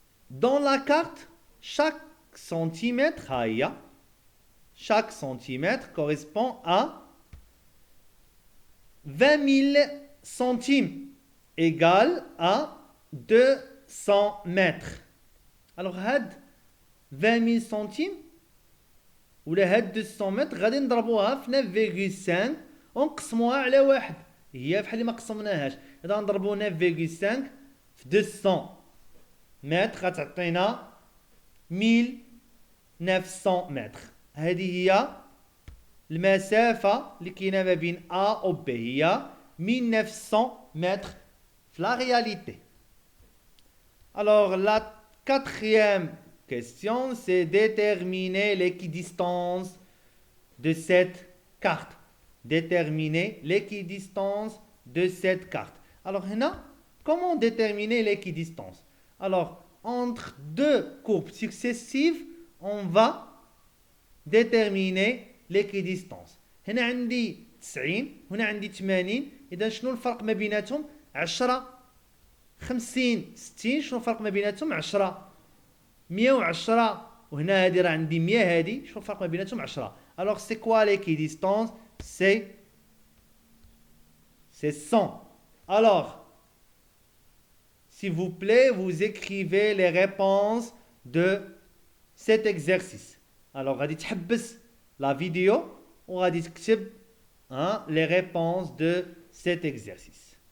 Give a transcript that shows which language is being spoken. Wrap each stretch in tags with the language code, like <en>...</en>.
<fr>Dans la carte, chaque centimètre, chaque centimètre correspond à 20 000 centimes, égal à 200 mètres. Alors,</fr> <ar>هاد 20 000</ar> <fr>centimes</fr> <ar>ولا هاد 200 متر غادي نضربوها في 9.5 ونقسموها على واحد. هي بحال اللي ما قسمناهاش. إذا نضربو 9.5 في 200 متر غتعطينا 1900 متر. هذه هي المسافة اللي كاينة ما بين A و B. هي</ar> <fr>1900 mètres</fr> <ar>في</ar> <fr>la réalité. Alors, la quatrième question, c'est déterminer l'équidistance de cette carte. Déterminer l'équidistance de cette carte. Alors, comment déterminer l'équidistance? Alors, entre deux courbes successives, on va déterminer l'équidistance.</fr> <ar>هنا عندي 90 هنا عندي 80. إذا شنو الفرق ما بيناتهم؟ 10 50 60. شنو الفرق ما بيناتهم؟ 10 110. وهنا هذه راه عندي 100. هذه شنو الفرق ما بيناتهم؟ 10.</ar> <fr>Alors c'est quoi l'équidistance? C'est 100. Alors, s'il vous plaît, vous écrivez les réponses de cet exercice. Alors</fr> <ar>غادي تحبس</ar> <fr>la vidéo</fr> <ar>وغادي تكتب</ar> <fr>les réponses de cet exercice.</fr>